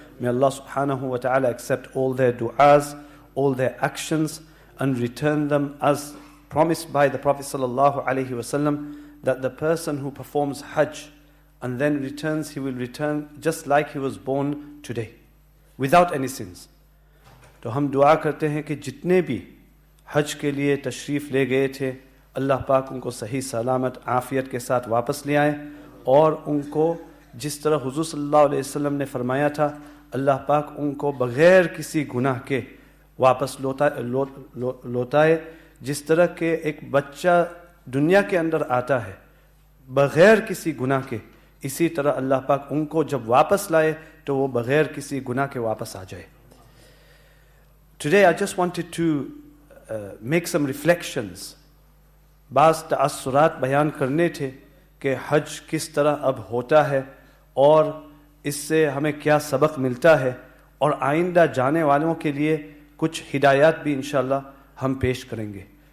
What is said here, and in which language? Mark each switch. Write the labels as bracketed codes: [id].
[en] May Allah subhanahu wa ta'ala accept all their du'as, all their actions, and return them as promised by the Prophet sallallahu alaihi wasallam, that the person who performs Hajj and then returns, he will return just like he was born today, without any sins. [hi] तो हम दुआ करते हैं कि जितने भी हज के लिए तशरीफ़ ले गए थे, अल्लाह पाक उनको सही सलामत आफ़ियत के साथ वापस ले आए, और उनको जिस तरह हुज़ूर सल्लल्लाहु अलैहि वसल्लम ने फरमाया था, अल्लाह पाक उनको बग़ैर किसी गुनाह के वापस लौटाए। जिस तरह के एक बच्चा दुनिया के अंदर आता है बग़ैर किसी गुनाह के, इसी तरह अल्लाह पाक उनको जब वापस लाए तो वो बग़ैर किसी गुनाह के वापस आ जाए। [en] Today I just wanted to make some reflections. [hi] बाज़ तअस्सुरात बयान करने थे कि हज किस तरह अब होता है और इससे हमें क्या सबक मिलता है, और आइंदा जाने वालों के लिए कुछ हिदायत भी इंशाअल्लाह हम पेश करेंगे.